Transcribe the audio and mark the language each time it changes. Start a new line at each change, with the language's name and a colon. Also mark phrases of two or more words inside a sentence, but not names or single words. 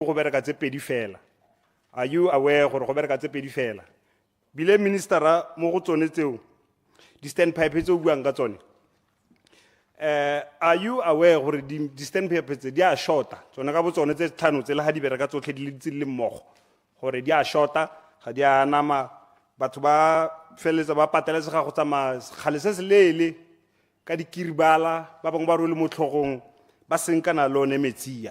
Tswana: go bereka tse pedi fela.
English: Are you aware
Tswana: gore go bereka tse pedi fela? Bile ministera mo go tsone tseo di standpipe tse o buang ka tsone.
English: Are you aware
Tswana: gore di standpipe tse di a shorta tsone ka botsone tse tlhano tse le ha di bereka tsotlhe di le mmogo gore di a shorta ga di a nama batho ba feletsa ba pateletsega go tsamaya gale se se leele ka dikiribala ba bangwe ba role mo tlhogong ba senkana lone metsia.